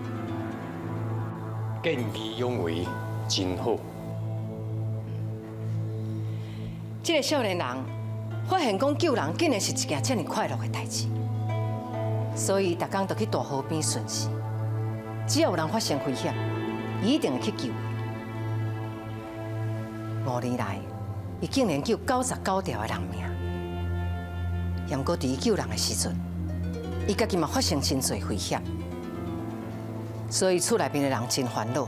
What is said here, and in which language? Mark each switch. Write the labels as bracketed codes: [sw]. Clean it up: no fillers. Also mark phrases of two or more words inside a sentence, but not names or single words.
[nan] 见义勇为，真好。这个少年人发现讲救人竟然是一件这么快乐的代志，所以逐工就去大河边巡视。只要有人发生危险，伊一定会去救。5年来，伊竟然救99条的人命。也毋过伫伊救人的时阵，伊家己嘛发生真侪危险，所以厝内面的人真烦恼。